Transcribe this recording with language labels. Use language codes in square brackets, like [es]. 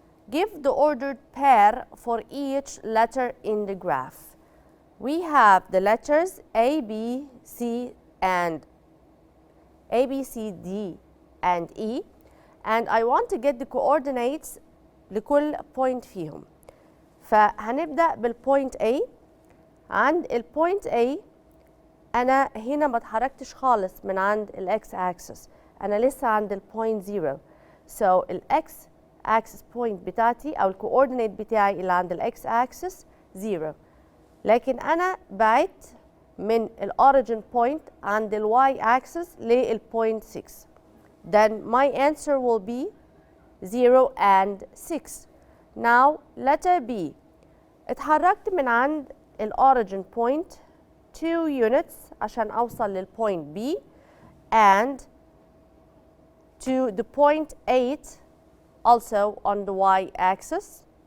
[en] Give the ordered pair for each letter in the graph. We have the letters A, B, C, and A, B, C, D, and E, and I want to get the coordinates [ar] لكل point فيهم. فهنبدأ بالpoint A. عند الpoint A أنا هنا ما اتحركتش خالص من عند الإكس أكسس، أنا لسه عند الpoint 0. So الإكس أكسس point بتاعتي أو الكوردينيت بتاعي اللي عند الإكس أكسس 0. لكن أنا بعدت من الأوريجين بوينت عند الواي أكسس للبوينت 6. [en] Then my answer will be 0 and 6. Now letter B. [ar] اتحركت من عند الأوريجين بوينت 2 units عشان أوصل للبوينت B [en] and to the point 8 also on the y axis.